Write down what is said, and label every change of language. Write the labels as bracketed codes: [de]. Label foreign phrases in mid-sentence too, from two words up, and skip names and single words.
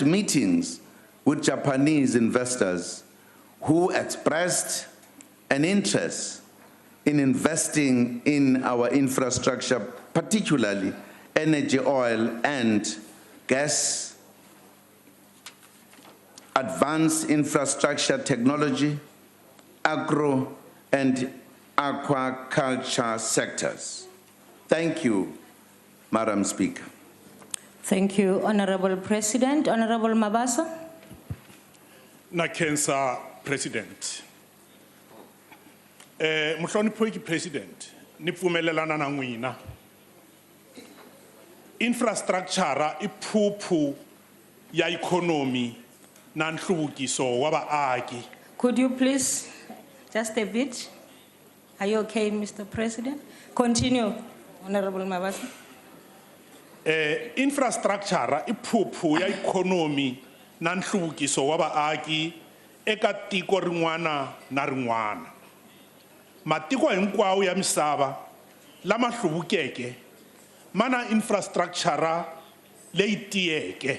[en] meetings with Japanese investors who expressed an interest in investing in our infrastructure, particularly energy, oil, and gas, advanced infrastructure technology, agro, and aquaculture sectors. Thank you, Madam Speaker. Thank you, Honorable President. Honorable Mabasa. [ts] Nakensa, President. Mhloniphi President, nipfumelelana na n'wina. Infrastructure iphuphu ya economy na nhluvukiso wa vaaki. [en] Could you please, just a bit? Are you okay, Mr. President? Continue, Honorable Mabasa. [ts] Infrastructure iphuphu ya economy na nhluvukiso wa vaaki eka tiko rin'wana na rin'wana. Matiko hinkwawo ya misava lama hluvukeke mana infrastructure leyi tiyeke.